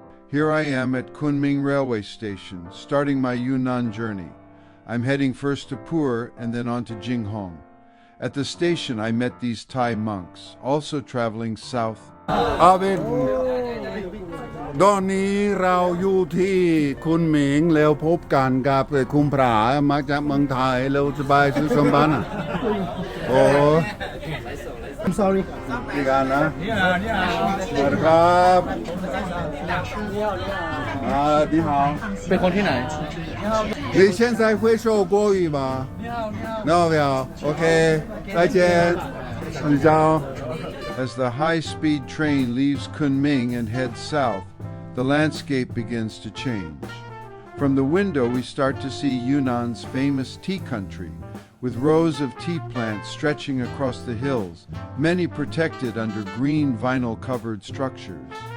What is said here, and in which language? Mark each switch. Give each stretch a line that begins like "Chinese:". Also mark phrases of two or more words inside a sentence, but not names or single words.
English: Here I am at Kunming Railway Station, starting my Yunnan journey. I'm heading first to Pu'er and then on to Jinghong. At the station, I met these Thai monks, also traveling south.
Thai: ตอนนี้เราอยู่ที่คุณหมิงแล้วพบกันกับคุณผามาจากเมืองไทยแล้วสบายสุขสบายนะโอ้
English: I'm sorry
Thai: ดีกันนะสวัสดีครับ你好 เป็นคนที่ไหน
Chinese: 你现在会说国语吗没有 OK 再见你好
English: As the high-speed train leaves Kunming and heads south, the landscape begins to change. From the window, we start to see Yunnan's famous tea country, with rows of tea plants stretching across the hills, many protected under green vinyl-covered structures.